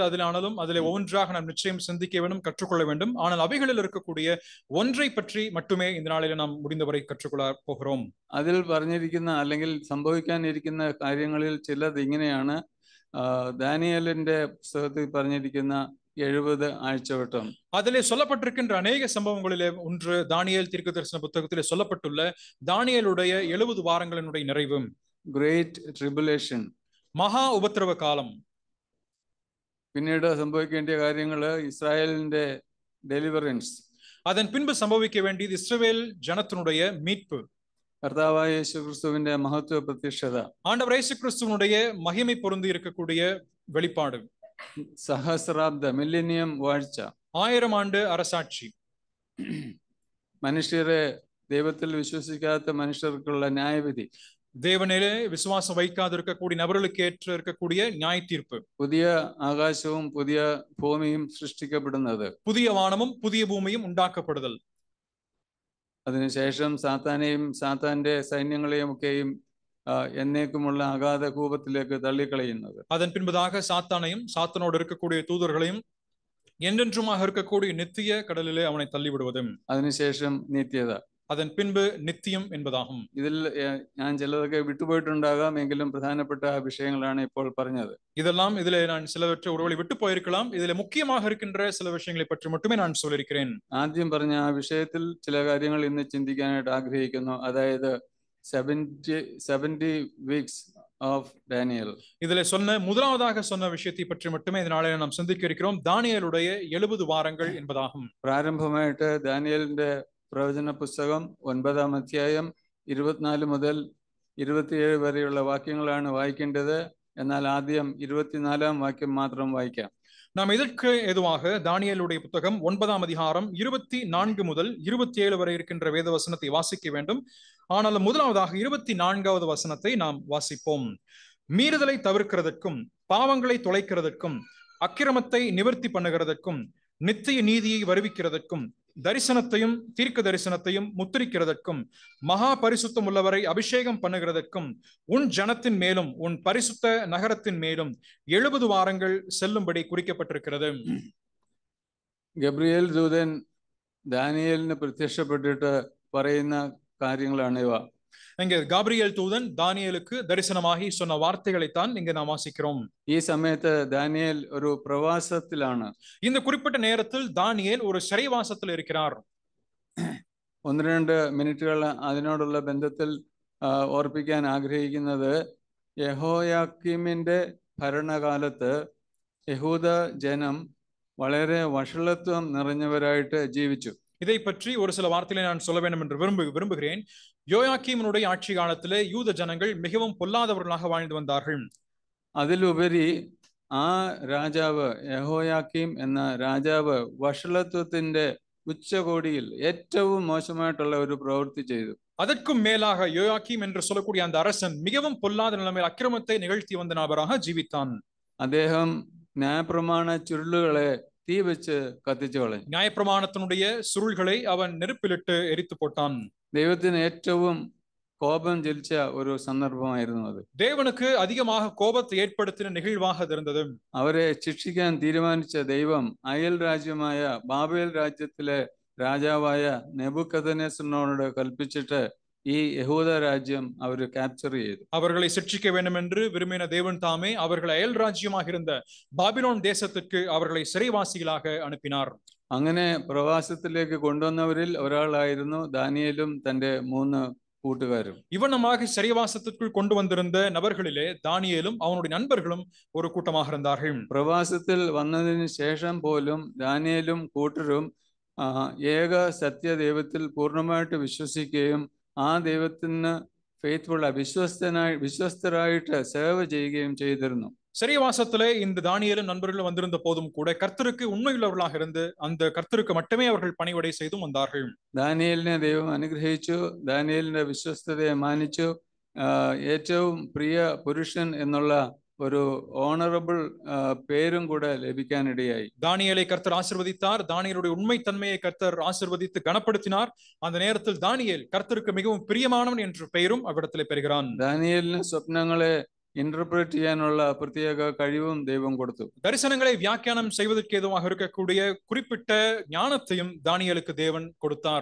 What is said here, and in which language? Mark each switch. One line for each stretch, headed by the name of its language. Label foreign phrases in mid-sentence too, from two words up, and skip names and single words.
Tamil: ஆனாலும் அதில் ஒவ்வொன்றாக நாம் நிச்சயம் சிந்திக்க வேண்டும், கற்றுக்கொள்ள வேண்டும். ஆனால் அவைகளில் இருக்கக்கூடிய ஒன்றை பற்றி மட்டுமே இந்த நாளில் நாம் முடிந்தவரை கற்றுக்கொள்ள போகிறோம்.
Malayalam: അതിൽ പറഞ്ഞിരിക്കുന്ന അല്ലെങ്കിൽ സംഭവിക്കാനിരിക്കുന്ന കാര്യങ്ങളിൽ ചിലത് ഇങ്ങനെയാണ്. ദാനിയേലിന്റെ പുസ്തകത്തിൽ പറഞ്ഞിരിക്കുന്ന 70 ആഴ്ചവട്ടം,
Tamil: அதிலே சொல்லப்பட்டிருக்கின்ற அநேக சம்பவங்களிலே ஒன்று தானியேல் தீர்க்கதரிசன புத்தகத்திலே சொல்லப்பட்டுள்ள தானியேலுடைய 70 வாரங்களினுடைய நிறைவு,
English: Great Tribulation,
Tamil: மகா உபத்திரவ காலம்.
Malayalam: പിന്നീട് സംഭവിക്കേണ്ട കാര്യങ്ങൾ ഇസ്രായേലിന്റെ ഡെലിവറൻസ്,
Tamil: அதன் பின்பு சம்பவிக்க வேண்டியது இஸ்ரவேல் ஜனத்தினுடைய மீட்பு,
Malayalam: കർത്താവായ യേശുക്രിസ്തുവിന്റെ മഹത്വ പ്രത്യക്ഷത,
Tamil: ஆண்டவர் இயேசு கிறிஸ்துவினுடைய மகிமை பொருந்தி இருக்கக்கூடிய வெளிப்பாடு,
Malayalam: സഹസ്രാബ്ദ മില്ലേനിയം വാഴ്ച,
Tamil: 1000 ஆண்டு அரசாட்சி,
Malayalam: മനുഷ്യരെ ദൈവത്തിൽ വിശ്വസിക്കാത്ത മനുഷ്യർക്കുള്ള ന്യായവിധി,
Tamil: தேவனிலே விசுவாசம் வைக்காது இருக்கக்கூடிய நபர்களுக்கு ஏற்ற இருக்கக்கூடிய நியாய தீர்ப்பு,
Malayalam: പുതിയ ആകാശവും പുതിയ ഭൂമിയും സൃഷ്ടിക്കപ്പെടുന്നത്,
Tamil: புதிய வானமும் புதிய பூமியும் ഉണ്ടാക്കപ്പെടുதൽ,
Malayalam: അതിനുശേഷം സാത്താനെയും സാത്താന്റെ സൈന്യങ്ങളെയും ഒക്കെയും എന്നേക്കുമുള്ള അഗാധ കൂപത്തിലേക്ക് തള്ളിക്കളയുന്നത്,
Tamil: அதன் பின்பதாக சாத்தானையும் சாத்தானோடு இருக்கக்கூடிய தூதர்களையும் என்றென்றுமாக இருக்கக்கூடிய நித்திய கடலிலே அவனை தள்ளிவிடுவது,
Malayalam: അതിനുശേഷം നിത്യത,
Tamil: அதன் பின்பு நித்தியம் என்பதாகும்.
Malayalam: ഇതിൽ ഞാൻ ചിലതൊക്കെ വിട്ടുപോയിട്ടുണ്ടാകാം, എങ്കിലും പ്രധാനപ്പെട്ട വിഷയങ്ങളാണ് ഇപ്പോൾ പറഞ്ഞത്.
Tamil: இதெல்லாம் இதிலே நான் சிலவற்றை ஒருவேளை விட்டு போயிருக்கலாம். இதிலே முக்கியமாக இருக்கின்ற சில விஷயங்களை பற்றி மட்டுமே நான் சொல்லியிருக்கிறேன்.
Malayalam: ആദ്യം പറഞ്ഞ ആ വിഷയത്തിൽ ചില കാര്യങ്ങൾ ഇന്ന് ചിന്തിക്കാനായിട്ട് ആഗ്രഹിക്കുന്നു.
English: അതായത് 70 weeks of Daniel.
Tamil: இதிலே முதலாவதாக சொன்ன விஷயத்தை பற்றி மட்டுமே இந்த நாளில் நாம் சிந்திக்க இருக்கிறோம். தானியேலுடைய 70 வாரங்கள் என்பதாகும்.
Malayalam: പ്രാരംഭമായിട്ട് ദാനിയേലിന്റെ പ്രവചന പുസ്തകം 9-ാം അധ്യായം 24 മുതൽ 27 വരെയുള്ള വാക്യങ്ങളാണ് വായിക്കേണ്ടത്. എന്നാൽ ആദ്യം 24-ാം വാക്യം മാത്രം വായിക്കാം.
Tamil: நாம் இதற்கு ஏதுவாக தானியேலுடைய புத்தகம் 9-ஆம் அதிகாரம் 24 முதல் 27 வரை இருக்கின்ற வேத வசனத்தை வாசிக்க வேண்டும். ஆனால் முதலாவதாக 24வது வசனத்தை நாம் வாசிப்போம். மீறுதலை தவிர்க்கிறதற்கும், பாவங்களை தொலைக்கிறதற்கும், அக்கிரமத்தை நிவர்த்தி பண்ணுகிறதற்கும், நித்திய நீதியை வருவிக்கிறதற்கும், தரிசனத்தையும் தீர்க்க தரிசனத்தையும் முத்திரிக்கிறதற்கும், மகா பரிசுத்தம் உள்ளவரை அபிஷேகம் பண்ணுகிறதற்கும், உன் ஜனத்தின் மேலும் உன் பரிசுத்த நகரத்தின் மேலும் 70 வாரங்கள் செல்லும்படி குறிக்கப்பட்டிருக்கிறது.
Malayalam: ഗബ്രിയേൽ ദൂതൻ ദാനിയേലിന് പ്രത്യക്ഷപ്പെട്ടിട്ട് പറയുന്ന കാര്യങ്ങളാണ് ഇവ.
Tamil: இங்கே காபிரியேல் தூதன் தானியேலுக்கு தரிசனமாகி சொன்ன வார்த்தைகளைத்தான் இங்கே நாம் வாசிக்கிறோம்.
Malayalam: ഈ സമയത്ത് ദാനിയേൽ ഒരു പ്രവാസത്തിലാണ്.
Tamil: இந்த குறிப்பிட்ட நேரத்தில் தானியேல் ஒரு சிறைவாசத்தில் இருக்கிறார்.
Malayalam: 1-2 മിനിറ്റുകൾ അതിനോടുള്ള ബന്ധത്തിൽ ഓർപ്പിക്കാൻ ആഗ്രഹിക്കുന്നത്, യഹോയാക്കീമിന്റെ ഭരണകാലത്ത് യഹൂദ ജനം വളരെ വഷളത്വം നിറഞ്ഞവരായിട്ട് ജീവിച്ചു.
Tamil: இதை பற்றி ஒரு சில வார்த்தைகளை நான் சொல்ல வேண்டும் என்று விரும்புகிறேன். யோயாக்கீமினுடைய ஆட்சி காலத்திலே யூத ஜனங்கள் மிகவும் பொல்லாதவர்களாக வாழ்ந்து வந்தார்கள்.
Malayalam: അതിലുപരി ആ രാജാവ്, യഹോയാക്കീം എന്ന രാജാവ്, വഷളത്വത്തിന്റെ ഉച്ചകോടിയിൽ ഏറ്റവും മോശമായിട്ടുള്ള ഒരു പ്രവൃത്തി ചെയ്തു.
Tamil: அதற்கும் மேலாக யோயாக்கீம் என்று சொல்லக்கூடிய அந்த அரசன் மிகவும் பொல்லாத நிலைமையில் அக்கிரமத்தை நிகழ்த்தி வந்த நபராக ஜீவித்தான்.
Malayalam: അദ്ദേഹം ന്യായപ്രമാണ ചുരുളുകളെ തീ വെച്ച് കത്തിച്ചു കളഞ്ഞു.
Tamil: நியாயப்பிரமாணத்தினுடைய சுருள்களை அவன் நெருப்பிலிட்டு எரித்து போட்டான்.
Malayalam: ദൈവത്തിന് ഏറ്റവും കോപം ജ്വലിച്ച ഒരു സന്ദർഭമായിരുന്നു അത്.
Tamil: தேவனுக்கு அதிகமாக கோபத்தை ஏற்படுத்தின நிகழ்வாக இருந்தது.
Malayalam: അവരെ ശിക്ഷിക്കാൻ തീരുമാനിച്ച ദൈവം അയൽ രാജ്യമായ ബാബേൽ രാജ്യത്തിലെ രാജാവായ നെബൂഖദ്നേസറിനോട് കൽപ്പിച്ചിട്ട് ഈ യഹൂദ രാജ്യം അവർ ക്യാപ്ചർ ചെയ്തു.
Tamil: அவர்களை சிட்சிக்க வேண்டும் என்று விரும்பின தேவன் தாமே அவர்கள் அயல் ராஜ்யமாக இருந்த பாபிலோன் தேசத்துக்கு அவர்களை சிறைவாசிகளாக அனுப்பினார்.
Malayalam: അങ്ങനെ പ്രവാസത്തിലേക്ക് കൊണ്ടുവന്നവരിൽ ഒരാളായിരുന്നു ദാനിയേലും തന്റെ 3 കൂട്ടുകാരും.
Tamil: இவனமாக சிறைவாசத்திற்குள் கொண்டு வந்திருந்த நபர்களிலே தானியேலும் அவனுடைய நண்பர்களும் ஒரு கூட்டமாக இருந்தார்கள்.
Malayalam: പ്രവാസത്തിൽ വന്നതിന് ശേഷം പോലും ദാനിയേലും കൂട്ടരും ഏക സത്യദൈവത്തിൽ പൂർണ്ണമായിട്ട് വിശ്വസിക്കുകയും ആ ദൈവത്തിന് വിശ്വസ്തരായിട്ട് സേവ ചെയ്യുകയും ചെയ്തിരുന്നു.
Tamil: சிறைவாசத்திலே இந்த தானியேலும் நண்பர்களும் வந்திருந்த போதும் கூட கர்த்தருக்கு உண்மையுள்ளவர்களாக இருந்து அந்த கர்த்தருக்கு மட்டுமே அவர்கள் பணிவிடை செய்தும் வந்தார்கள்.
Malayalam: ദാനിയേലിനെ ദൈവം അനുഗ്രഹിച്ചു. ദാനിയേലിന്റെ വിശ്വസ്തതയെ മാനിച്ചു. ഏറ്റവും പ്രിയ പുരുഷൻ എന്നുള്ള ഒരു ഓണറബിൾ പേരും കൂടെ ലഭിക്കാനിടയായി.
Tamil: தானியேலை கர்த்தர் ஆசீர்வதித்தார். தானியேலுடைய உண்மைத்தன்மையை கர்த்தர் ஆசீர்வதித்து கனப்படுத்தினார். அந்த நேரத்தில் தானியேல் கர்த்தருக்கு மிகவும் பிரியமானவன் என்ற பெயரும் அவ்விடத்திலே பெறுகிறான்.
Malayalam: ദാനിയേലിന് സ്വപ്നങ്ങളെ ഇന്റർപ്രറ്റ് ചെയ്യാനുള്ള പ്രത്യേക കഴിവും ദൈവം കൊടുത്തു.
Tamil: தரிசனங்களை வியாக்கியானம் செய்வதற்கு ஏதுவாக இருக்கக்கூடிய குறிப்பிட்ட ஞானத்தையும் தானியேலுக்கு தேவன் கொடுத்தார்.